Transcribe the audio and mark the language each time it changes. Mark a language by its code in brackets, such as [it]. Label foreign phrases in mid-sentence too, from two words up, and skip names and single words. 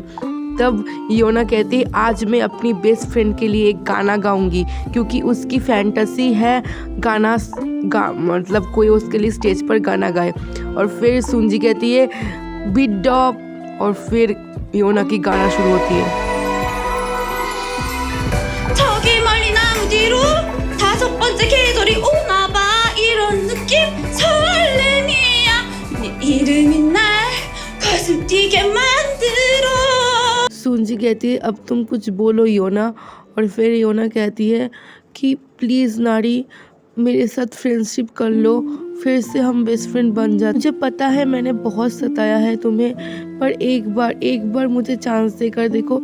[hi] तब योना कहती है आज मैं अपनी [en] best friend [hi] के लिए एक गाना गाऊंगी, क्योंकि उसकी फैंटेसी है मतलब कोई उसके लिए स्टेज पर गाना गाए। और फिर सुंजी कहती है [en] beat drop, [hi] और फिर योना की गाना शुरू होती है। [ko] 저기 멀리 나무 뒤로 5번째 계절이 오나봐 이런 느낌 설렘이야 네 이름이 날 가슴 뛰게 만들어। [hi] सुंजी कहती है अब तुम कुछ बोलो योना। और फिर योना कहती है कि प्लीज़ नारी मेरे साथ फ्रेंडशिप कर लो, फिर से हम [en] best friend [hi] बन जाते। मुझे पता है मैंने बहुत सताया है तुम्हें, पर एक बार मुझे चांस देकर देखो।